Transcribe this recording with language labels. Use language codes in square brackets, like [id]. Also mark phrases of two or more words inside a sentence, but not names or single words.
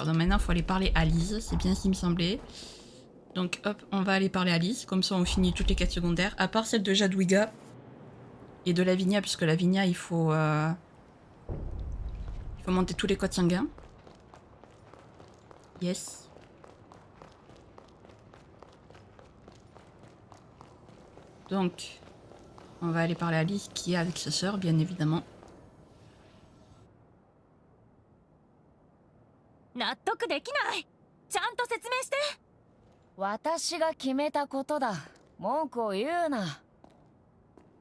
[fr] Donc maintenant il faut aller parler à Lise, c'est bien ce qui me semblait. Donc hop, on va aller parler à Lise, comme ça on finit toutes les quêtes secondaires, à part celle de Jadwiga et de Lavinia, puisque Lavinia il faut monter tous les codes sanguins. Yes. Donc, on va aller parler à Lise qui est avec sa sœur, bien évidemment. [ja] 納得できない。ちゃんと説明して。私が決めたことだ。文句を言うな。